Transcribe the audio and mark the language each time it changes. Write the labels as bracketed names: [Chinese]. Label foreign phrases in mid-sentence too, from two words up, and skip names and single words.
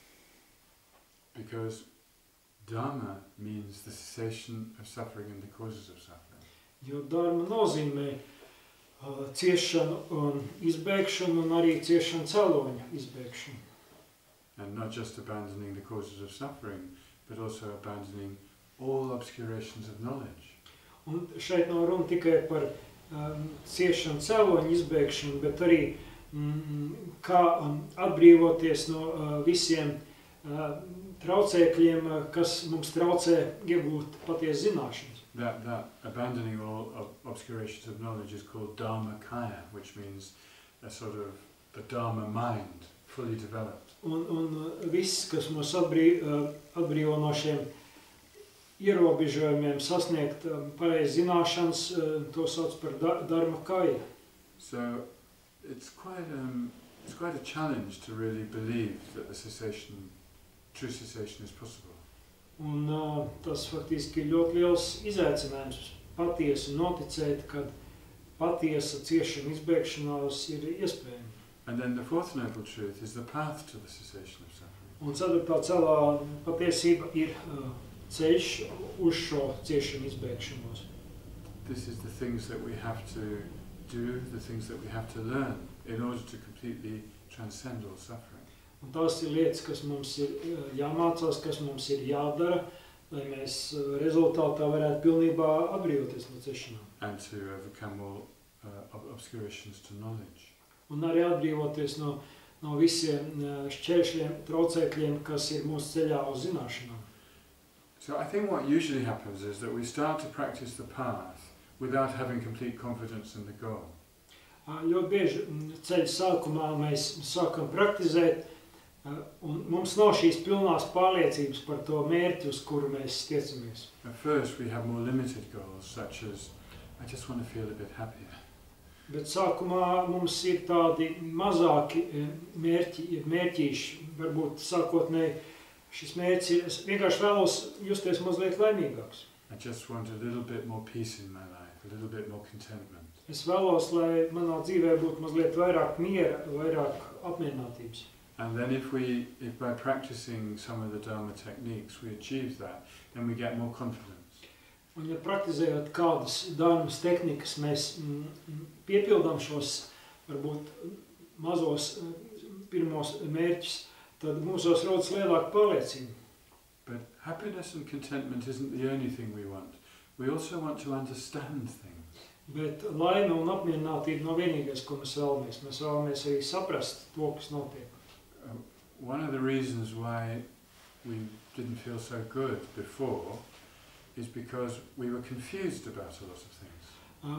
[English] Because Dharma means the cessation of suffering and the causes of suffering. [Latvian] Jo dharma nozīmē ciešanu un izbēgšanu un arī ciešanu cēloņu izbēgšanu. [English] And not just abandoning the causes of suffering, but also abandoning all obscurations of knowledge. [Latvian] Un šeit nav runa tikai par ciešanu cēloņu izbēgšanu, bet arī kā atbrīvoties no visiem traucēkļiem, kas mums traucē iegūt patiesu zināšanas. [English] That abandoning all obscurations of knowledge is called Dharmakaya, which means a sort of the Dharma mind, fully developed. [Latvian] Un viss, kas mūs atbrīvo no šiem ierobežojumiem sasniegt pareizi zināšanas, to sauc par Dharmakaya. [English] So it's quite a challenge to really believe that the true cessation is possible. [Latvian] Un tas faktiski ir ļoti liels izaicinājums patiesi noticēt, ka patiesa ciešana izbēgšanās ir iespējama. [English] And then the fourth noble truth is the path to the cessation of suffering. [Latvian] Un ceturtā celā patiesība ir ceļš uz šo ciešanu izbēgšanos. [English] This is the things that we have to do, the things that we have to learn in order to completely transcend all suffering. [Latvian] Un tās ir lietas, kas mums ir jāmācās, kas mums ir jādara, lai mēs rezultātā varētu pilnībā atbrīvoties no ciešanām. [English] And to overcome all obscurations to knowledge. [Latvian] Un arī atbrīvoties no visiem šķēršļiem, traucēkļiem, kas ir mūsu ceļā uz zināšanām. [English] So I think what usually happens is that we start to practice the path without having complete confidence in the goal. [Latvian] Ļoti bieži ceļa sākumā mēs sākam praktizēt, un mums nav šīs pilnās pārliecības par to mērķi, uz kuru mēs tiecamies. [English] At first we have more limited goals, such as, I just want to feel a bit happier. [Latvian] Bet sākumā mums ir tādi mazāki mērķīši, varbūt sākotnēji šis mērķis ir, es vienkārši vēlos justies mazliet laimīgāks. [English] I just want a little bit more peace in my life, a little bit more contentment. [Latvian] Es vēlos, lai manā dzīvē būtu mazliet vairāk miera, vairāk apmierinātības. [English] And then if by practicing some of the Dharma techniques we achieve that, then we get more confidence. [Latvian] Un ja praktizējot kādas dharmas tehnikas, mēs piepildām šos, varbūt, mazos pirmos mērķus, tad mūsos rodas lielāka pārliecība. [English] But happiness and contentment isn't the only thing we want. We also want to understand things. [Latvian] Bet laime un apmierinātība nav vienīgais, ko mēs vēlamies. Mēs vēlamies arī saprast to, kas notiek. [English] One of the reasons why we didn't feel so good before is because we were confused about a lot of things.